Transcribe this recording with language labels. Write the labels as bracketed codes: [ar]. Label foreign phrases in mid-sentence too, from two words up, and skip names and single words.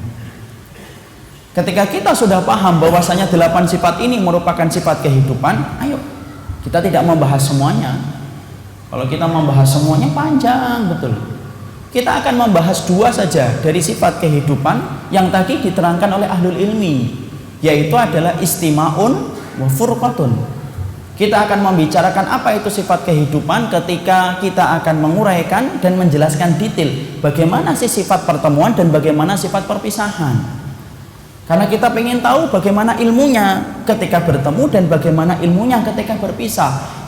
[id] Ketika kita sudah paham bahwasanya 8 sifat ini merupakan sifat kehidupan, ayo kita tidak membahas semuanya. Kalau kita membahas semuanya panjang betul. Kita akan membahas 2 saja dari sifat kehidupan yang tadi diterangkan oleh [ar] ahlul ilmi, [id] yaitu adalah [ar] istima'un wa furqatun. [id] Kita akan membicarakan apa itu sifat kehidupan ketika kita akan menguraikan dan menjelaskan detail bagaimana sih sifat pertemuan dan bagaimana sifat perpisahan. Karena kita ingin tahu bagaimana ilmunya ketika bertemu dan bagaimana ilmunya ketika berpisah.